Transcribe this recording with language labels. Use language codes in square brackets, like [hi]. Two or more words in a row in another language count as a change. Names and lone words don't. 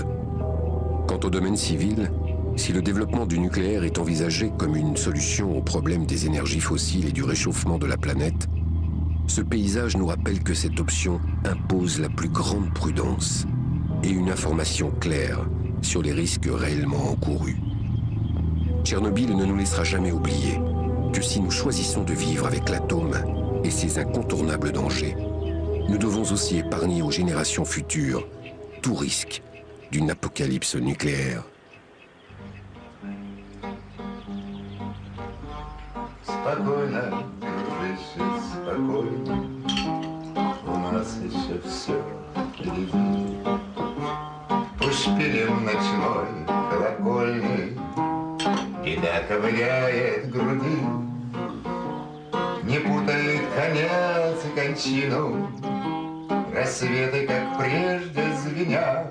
[fr] Quant au domaine civil, si le développement du nucléaire est envisagé comme une solution au problème des énergies fossiles et du réchauffement de la planète, ce paysage nous rappelle que cette option impose la plus grande prudence et une information claire sur les risques réellement encourus. Tchernobyl ne nous laissera jamais oublier que si nous choisissons de vivre avec l'atome et ses incontournables dangers, nous devons aussi épargner aux générations futures tout risque d'une apocalypse nucléaire. [ru] Спокойно, дружище, спокойно, у нас еще все впереди. Пусть шпилем ночной колокольный беда ковыряет груди, не путает конец и кончину, рассветы, как прежде, звенят.